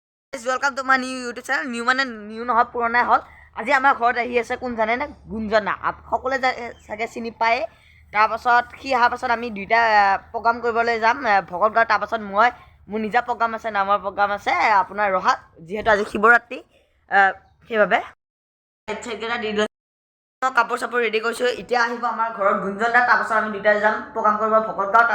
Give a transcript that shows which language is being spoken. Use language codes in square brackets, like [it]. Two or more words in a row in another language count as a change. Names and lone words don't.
[en] welcome to my new YouTube channel [as] न्यू माने न्यू নহয় পুৰণাই হ'ল আজি আমাৰ ঘৰত আহি আছে কোন জানে না গুঞ্জনা সকলে চাগে চিনি পায় তাৰ পাছত কি অহাৰ পাছত আমি দুইটা প্ৰগ্ৰাম কৰিবলৈ যাম ভগতগাঁও তাৰ পাছত মই মোৰ নিজা প্ৰগ্ৰাম আছে নামৰ প্ৰগ্ৰাম আছে আপোনাৰ ৰহাত যিহেতু আজি শিৱৰাত্ৰি সেইবাবে এটকেটা দি কাপোৰ চাপোৰ ৰেডি কৰিছোঁ এতিয়া আহিব আমাৰ ঘৰত গুঞ্জনা তাৰ পাছত আমি দুইটা যাম প্ৰগ্ৰাম কৰিব ভগতগাঁও তাৰ